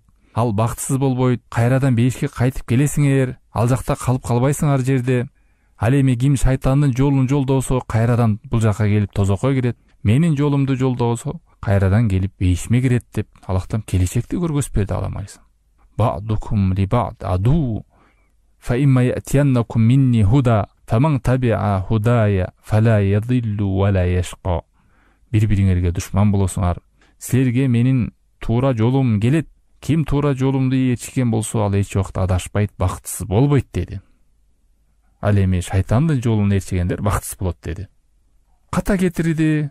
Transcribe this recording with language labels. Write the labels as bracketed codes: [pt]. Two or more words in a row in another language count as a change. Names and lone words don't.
[ky] Ал бактысыз болбойт, кайрадан бейишке кайтып келесиңер, ал жакта калып калбайсыңар жерде. Ал эми ким шайтандын жолун жолдосо, кайрадан бул жака келип тозокко кирет. Менин жолумду жолдосо, кайрадан келип бейишиме кирет деп Аллахтан келечекти көргөзүп берди Адам алейхисалам. [ar] بعضكم لبعض عدو فإما يأتينكم مني هدى فمن تبع هداي فلا يضل ولا يشقى. [ky] Бири-бириңерге душман болосуңар. Силерге менин туура жолум келет. Ким туура жолумду ээрчиген болсо, ал эч убакта адашпайт, бактысыз болбойт деди. Ал эми шайтандын жолун ээрчигендер бактысыз болот деди. Ката кетирди.